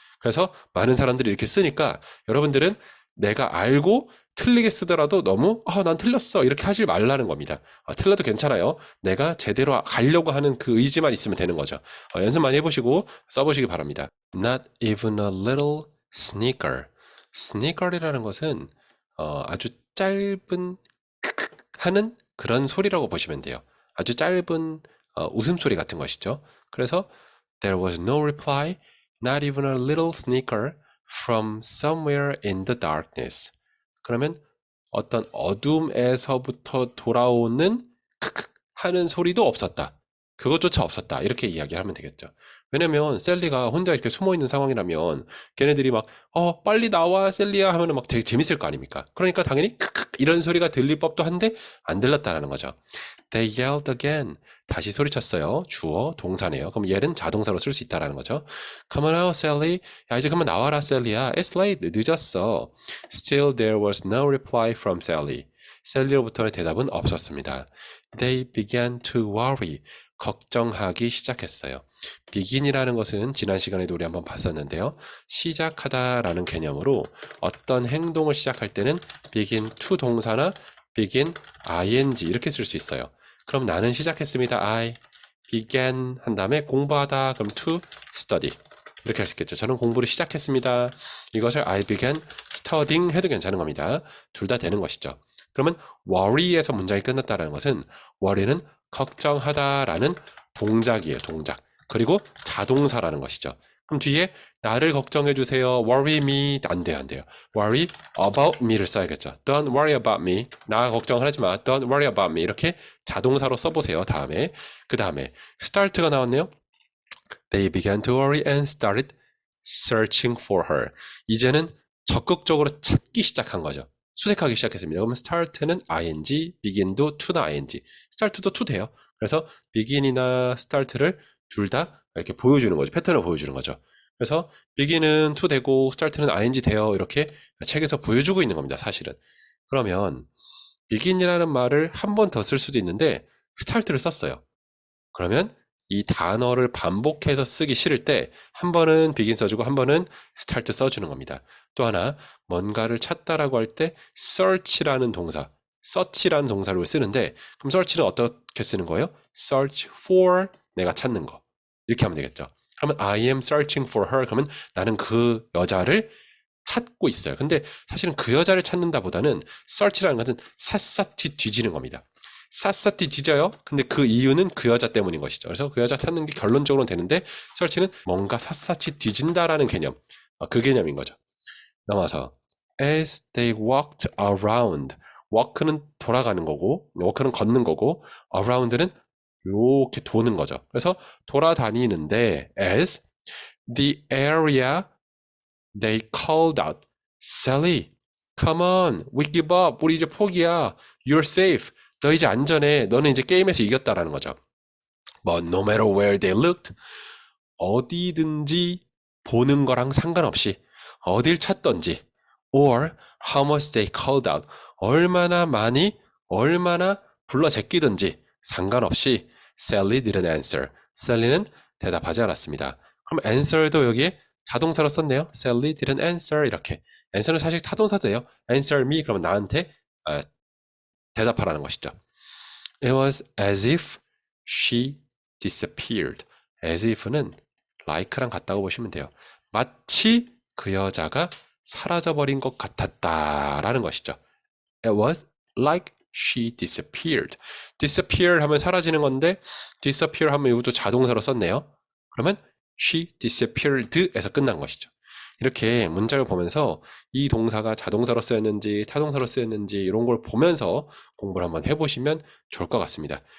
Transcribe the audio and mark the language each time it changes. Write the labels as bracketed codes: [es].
[ko] 그래서 많은 사람들이 이렇게 쓰니까 여러분들은 내가 알고 틀리게 쓰더라도 너무 난 틀렸어 이렇게 하지 말라는 겁니다. 틀려도 괜찮아요. 내가 제대로 가려고 하는 그 의지만 있으면 되는 거죠. 연습 많이 해보시고 써보시기 바랍니다. [en] Not even a little snicker. [ko] snicker이라는 것은 아주 짧은 크크 하는 그런 소리라고 보시면 돼요. 아주 짧은 웃음소리 같은 것이죠. 그래서 [en] there was no reply, not even a little snicker from somewhere in the darkness. [ko] 그러면 어떤 어둠에서부터 돌아오는 크크 하는 소리도 없었다. 그것조차 없었다. 이렇게 이야기하면 되겠죠. 왜냐면 셀리가 혼자 이렇게 숨어있는 상황이라면 걔네들이 막 빨리 나와 셀리야 하면 막 되게 재밌을 거 아닙니까? 그러니까 당연히 크크 이런 소리가 들릴 법도 한데 안 들렸다라는 거죠. [en] They yelled again. [ko] 다시 소리쳤어요. 주어, 동사네요. 그럼 얘는 자동사로 쓸 수 있다라는 거죠. [en] Come on out, Sally. [ko] 야, 이제 그만 나와라, 셀리야. [en] It's late. [ko] 늦었어. [en] Still there was no reply from Sally. [ko] 셀리로부터의 대답은 없었습니다. [en] They began to worry. [ko] 걱정하기 시작했어요. begin이라는 것은 지난 시간에도 우리 한번 봤었는데요. 시작하다라는 개념으로 어떤 행동을 시작할 때는 begin to 동사나 begin ing 이렇게 쓸 수 있어요. 그럼 나는 시작했습니다. [en] I began [ko] 한 다음에 공부하다 그럼 [en] to study [ko] 이렇게 할 수 있겠죠. 저는 공부를 시작했습니다. 이것을 [en] I began studying [ko] 해도 괜찮은 겁니다. 둘 다 되는 것이죠. 그러면 worry에서 문장이 끝났다는 것은 worry는 걱정하다라는 동작이에요. 동작. 그리고 자동사라는 것이죠. 그럼 뒤에 나를 걱정해 주세요. [en] worry me [ko] 안 돼요. 안 돼요. [en] worry about me [ko] 를 써야겠죠. [en] Don't worry about me. [ko] 나 걱정을 하지 마. [en] Don't worry about me. [ko] 이렇게 자동사로 써보세요. 다음에 그 다음에 start가 나왔네요. [en] They began to worry and started searching for her. [ko] 이제는 적극적으로 찾기 시작한 거죠. 수색하기 시작했습니다. 그러면 start는 ing, begin도 to나 ing. start도 to 돼요. 그래서 begin이나 start를 둘 다 이렇게 보여주는 거죠. 패턴을 보여주는 거죠. 그래서 begin은 to 되고 start는 ing 돼요. 이렇게 책에서 보여주고 있는 겁니다. 사실은. 그러면 begin이라는 말을 한 번 더 쓸 수도 있는데 start를 썼어요. 그러면 이 단어를 반복해서 쓰기 싫을 때 한 번은 begin 써주고 한 번은 start 써주는 겁니다. 또 하나 뭔가를 찾다라고 할 때 search라는 동사, search라는 동사를 쓰는데 그럼 search는 어떻게 쓰는 거예요? search for 내가 찾는 거 이렇게 하면 되겠죠. 그러면 [en] I am searching for her [ko] 그러면 나는 그 여자를 찾고 있어요. 근데 사실은 그 여자를 찾는다보다는 search라는 것은 샅샅이 뒤지는 겁니다. 샅샅이 뒤져요. 근데 그 이유는 그 여자 때문인 것이죠. 그래서 그 여자 찾는 게 결론적으로는 되는데 search는 뭔가 샅샅이 뒤진다라는 개념. 그 개념인 거죠. 넘어서 [en] as they walked around. [ko] walk는 돌아가는 거고 walk는 걷는 거고 around는 이렇게 도는 거죠. 그래서 돌아다니는데 [en] as the area they called out Sally, come on, we give up. [ko] 우리 이제 포기야. [en] You're safe. [ko] 너 이제 안전해. 너는 이제 게임에서 이겼다라는 거죠. [en] But no matter where they looked, [ko] 어디든지 보는 거랑 상관없이 어딜 찾던지 [en] or how much they called out, [ko] 얼마나 많이 얼마나 불러 제끼든지 상관없이 [en] Sally didn't answer. [ko] Sally는 대답하지 않았습니다. 그럼 answer도 여기에 자동사로 썼네요. [en] Sally didn't answer [ko] 이렇게. answer는 사실 타동사도예요. [en] answer me [ko] 그러면 나한테 대답하라는 것이죠. [en] It was as if she disappeared. [ko] as if는 like랑 같다고 보시면 돼요. 마치 그 여자가 사라져버린 것 같았다라는 것이죠. [en] It was like she disappeared. [ko] disappear 하면 사라지는 건데 disappear 하면 이것도 자동사로 썼네요. 그러면 she disappeared에서 끝난 것이죠. 이렇게 문장을 보면서 이 동사가 자동사로 쓰였는지 타동사로 쓰였는지 이런 걸 보면서 공부를 한번 해보시면 좋을 것 같습니다.